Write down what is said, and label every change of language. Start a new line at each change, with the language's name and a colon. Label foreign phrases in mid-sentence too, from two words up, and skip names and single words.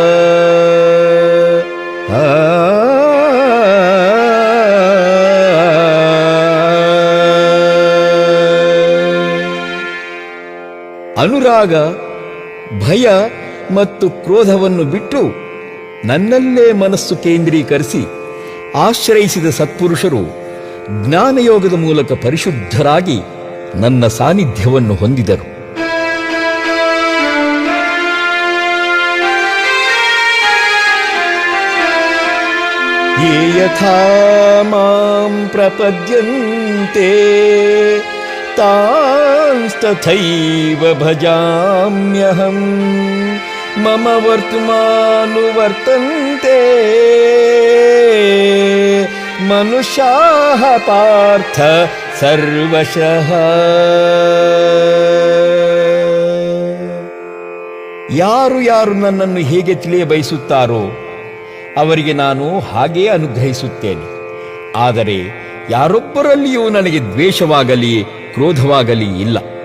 Kannada: ಅನುರಾಗ, ಭಯ ಮತ್ತು ಕ್ರೋಧವನ್ನು ಬಿಟ್ಟು ನನ್ನಲ್ಲೇ ಮನಸ್ಸು ಕೇಂದ್ರೀಕರಿಸಿ ಆಶ್ರಯಿಸಿದ ಸತ್ಪುರುಷರು ಜ್ಞಾನಯೋಗದ ಮೂಲಕ ಪರಿಶುದ್ಧರಾಗಿ ನನ್ನ ಸಾನ್ನಿಧ್ಯವನ್ನು ಹೊಂದಿದರು.
Sanskrit: ಯೇ ಯಥಾ ಮಾಂ ಪ್ರಪದ್ಯಂತೆ ತಾಂಸ್ತಥೈವ ಭಜಾಮ್ಯಹಂ ಮಮ ವರ್ತಮಾನುವರ್ತಂತೆ ಮನುಷ್ಯಾಃ ಪಾರ್ಥ ಸರ್ವಶಃ.
Kannada: ಯಾರು ಯಾರು ನನ್ನನ್ನು ಹೇಗೆ ತಿಳಿಯ ಬಯಸುತ್ತಾರೋ ಅವರಿಗೆ ನಾನು ಹಾಗೇ ಅನುಗ್ರಹಿಸುತ್ತೇನೆ. ಆದರೆ ಯಾರೊಬ್ಬರಲ್ಲಿಯೂ ನನಗೆ ದ್ವೇಷವಾಗಲಿ ಕ್ರೋಧವಾಗಲಿ ಇಲ್ಲ.